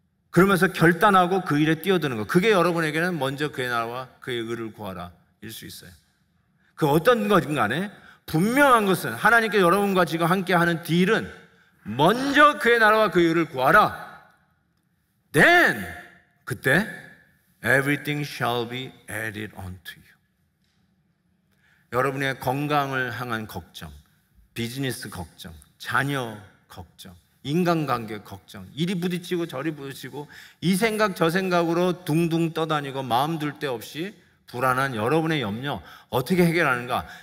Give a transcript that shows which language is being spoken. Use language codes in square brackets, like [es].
[ko] 그러면서 결단하고 그 일에 뛰어드는 것, 그게 여러분에게는 먼저 그의 나라와 그의 의를 구하라 일 수 있어요. 그 어떤 것인 간에 분명한 것은 하나님께 여러분과 지금 함께하는 딜은 먼저 그의 나라와 그의 의를 구하라. [en] Then [ko] 그때 [en] everything shall be added unto you. [ko] 여러분의 건강을 향한 걱정, 비즈니스 걱정, 자녀 걱정, 인간관계 걱정, 이리 부딪히고 저리 부딪히고 이 생각 저 생각으로 둥둥 떠다니고 마음 둘 데 없이 불안한 여러분의 염려 어떻게 해결하는가?